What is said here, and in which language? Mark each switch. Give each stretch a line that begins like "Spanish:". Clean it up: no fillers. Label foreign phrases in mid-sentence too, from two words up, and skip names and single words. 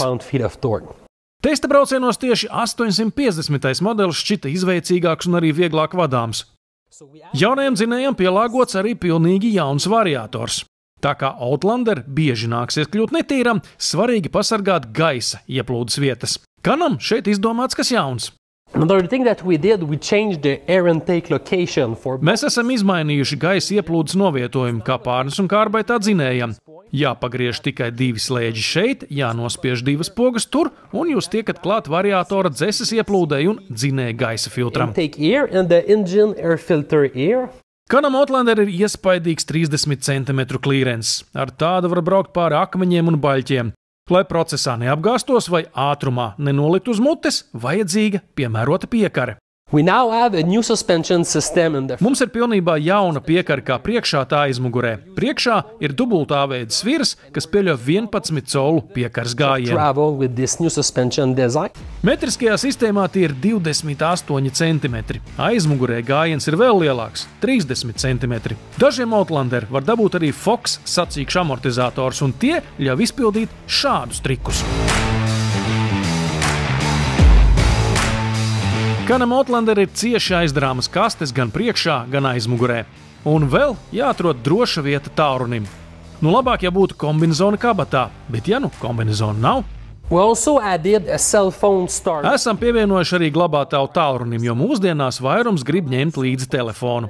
Latvian: Testa braucienos tieši 850. modelis šķita izveicīgāks un arī vieglāk vadāms. Jaunajam dzinējam pielāgots arī pilnīgi jauns variators. Tā kā Outlander bieži nāksies kļūt netīram, svarīgi pasargāt gaisa ieplūdes vietas. Can-Am šeit izdomāts kas jauns. Mēs esam izmainījuši gaisa ieplūdes novietojumu kā pārnes un kārbaitā dzinējam. Jāpagriež tikai divi slēģi šeit, jānospiež divas pogas tur, un jūs tiekat klāt variatora dzeses ieplūdei un dzinēja gaisa filtram. Can-Am Outlander ir iespaidīgs 30 cm klīrens. Ar tādu var braukt pāri akmeņiem un baļķiem. Lai procesā neapgāstos vai ātrumā nenolikt uz mutes, vajadzīga piemērota piekare. Mums ir pilnībā jauna piekare kā priekšā, tā aizmugurē. Priekšā ir dubultāveida svirs, kas pieļauj 11 colu piekares gājienu. Metriskajā sistēmā tie ir 28 cm. Aizmugurē gājiens ir vēl lielāks – 30 cm. Dažiem Outlander var dabūt arī Fox sacīkšu amortizators, un tie ļauj izpildīt šādus trikus. Can-Am Outlander ir cieši aizdarāmas kastes gan priekšā, gan aizmugurē. Un vēl jāatrod droša vieta tālrunim. Labāk, ja būtu kombinezona kabatā, bet ja kombinezona nav. Esam pievienojuši arī glabātavu tālrunim, jo mūsdienās vairums grib ņemt līdzi telefonu.